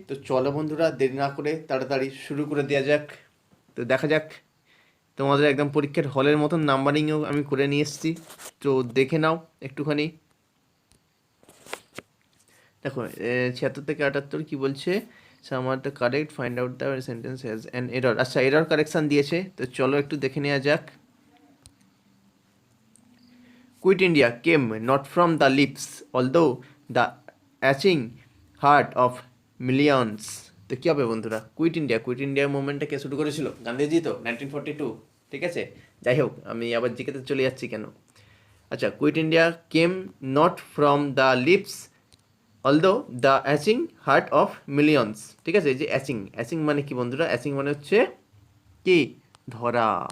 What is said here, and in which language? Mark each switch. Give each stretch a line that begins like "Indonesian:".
Bangla: তো চলো বন্ধুরা, দেরি না করে তাড়াতাড়ি শুরু করে দেওয়া যাক। তো দেখা যাক, তোমাদের একদম পরীক্ষার হলের মতন নাম্বারিংও আমি করে নিয়ে এসেছি। তো দেখে নাও একটুখানি। দেখো, 76 থেকে 78 কি বলছে?
English: Some are the correct, find out the sentence has an error.
Bangla: আচ্ছা, এরর কারেকশান দিয়েছে, তো চলো একটু দেখে নেওয়া যাক।
English: Quit India came not from the lips, although the aching heart of millions.
Bangla: তো কী হবে বন্ধুরা? কুইট ইন্ডিয়া মুভমেন্টটা কে শুরু করেছিল? গান্ধীজি তো, 1942। ঠিক আছে, যাই হোক, আমি আবার জিকেতে চলে যাচ্ছি কেন। আচ্ছা,
English: Quit India came not from the lips although the aching heart of millions.
Bangla: ঠিক আছে, এই যে অ্যাচিং, অ্যাচিং মানে কি বন্ধুরা? অ্যাচিং মানে হচ্ছে কি? ধরা।